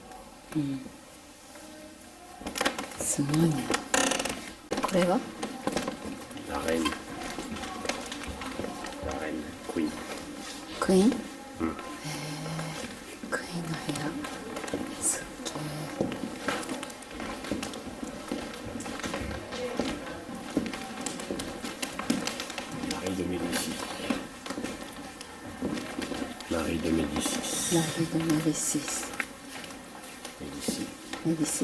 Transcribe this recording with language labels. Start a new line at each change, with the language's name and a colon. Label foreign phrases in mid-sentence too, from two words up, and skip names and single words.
Japanese: すごいね。これが長いね。長いね。クイーン。クイーン？うん。クイーンの部屋。すっげえ。 Marie de Médicis. Marie de Médicis. Marie de Médicis. Médicis. Médicis.